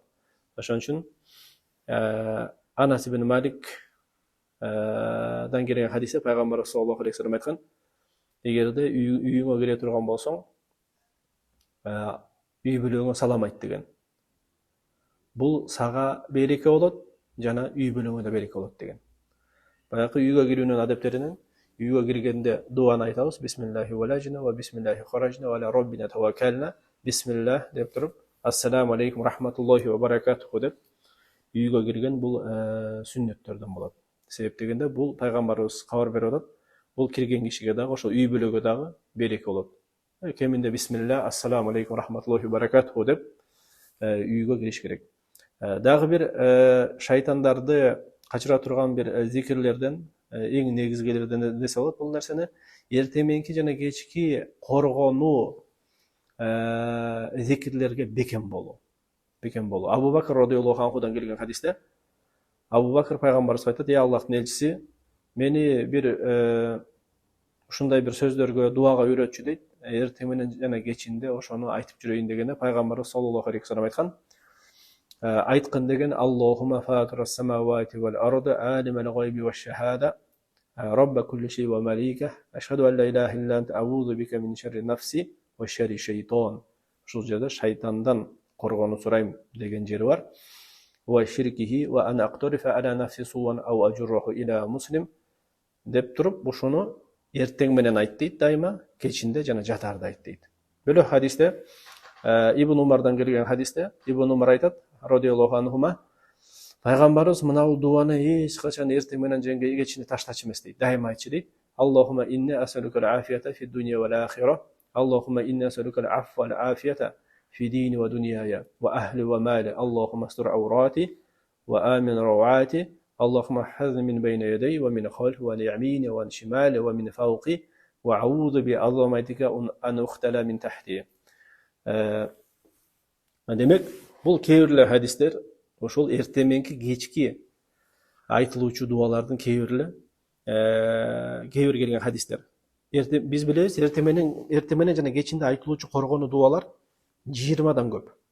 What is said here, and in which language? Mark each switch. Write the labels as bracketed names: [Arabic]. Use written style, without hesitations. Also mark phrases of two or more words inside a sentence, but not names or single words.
[Kyrgyz] Ошон үчүн Анас ибн Малик дан келген хадисте пайгамбар [Arabic] صلى الله عليه وسلم [Kyrgyz] айткан: эгерде үйүңө кире турган болсоң, үй бүлөгөңө салам айт деген. Бул сага береке болот, жана үй бүлөгөңө да береке болот деген. Баягы үйгө кирүүнүн адептеринен үйгө киргенде дуаны айтабыз: [Arabic] بسم الله ولجنا وبسم الله خرجنا وعلى ربنا توكلنا بسم الله [Kyrgyz] деп туруп, [Arabic] السلام عليكم رحمة الله وبركاته [Kyrgyz] деп үйгө кирген бул сүннөттөрдөн болот. Себеп дегенде бул пайгамбарыбыз кабар берип атат, бул кирген кишиге дагы, ошо үй бүлөгө дагы береке болот. Кеминде бисмиллах, [Arabic] السلام عليكم رحمة الله وبركاته [Kyrgyz] деп үйгө кириш керек. Дагы бир шайтандарды качыра турган бир зикирлерден, эң негизгилерден нерсе болот. Бул нерсени эртең мененки жана кечки коргонуу зикирлерге бекем болуу. Абу Бакр [Arabic] رضي الله عنه [Kyrgyz] келген хадисте Абу Бакр пайгамбарыбызга айтат: Аллахтын элчиси мени бир ушундай бир сөздөргө, дуага үйрөтчү дейт. Эртең менен жана кечинде ошону айтып жүрөйүн дегенде пайгамбарыбыз [Arabic] صلى الله عليه وسلم [Kyrgyz] айткан: айткан деген [Arabic] اللهم فاطر السماوات والأرض عالم الغيب والشهادة رب كل شيء ومليكه أشهد أن لا إله إلا أنت أعوذ بك من شر نفسي وشر الشيطان. [Kyrgyz] Ушул жерде шайтандан коргонуу сурайм деген жери бар. [Arabic] وشركه وأن أقترف على نفسي سوءا أو أجره إلى مسلم [Kyrgyz] деп туруп, ушуну эртең менен айт дейт, дайыма кечинде жана жатаарда айт дейт. Бөлөк хадисте Ибн Умардан келген хадисте Ибн Умар айтат [Arabic] رضي الله عنهما: [Kyrgyz] Пайгамбарыбыз мынау дуаны эч качан эртең менен жеңге кечине таштачу эмес дейт. Дайыма айтчу дейт. [Arabic] اللهم إني أسألك العافية في الدنيا والآخرة. اللهم إني أسألك العفو والعافية في ديني ودنياي وأهلي ومالي. اللهم استر عوراتي وآمن روعاتي. اللهم احفظني من بين يدي ومن خلفي وليميني وشمالي ومن فوقي وأعوذ بعظمتك أن أغتال من تحتي. [Kyrgyz] Демек, бул кейбирлер хадистер ошол эртеменки кечки айтылуучу дуалардын кейбир келген хадистер. Биз билебиз, эртең менен жана кечинде айтылуучу коргонуу дуалар 20дан көп.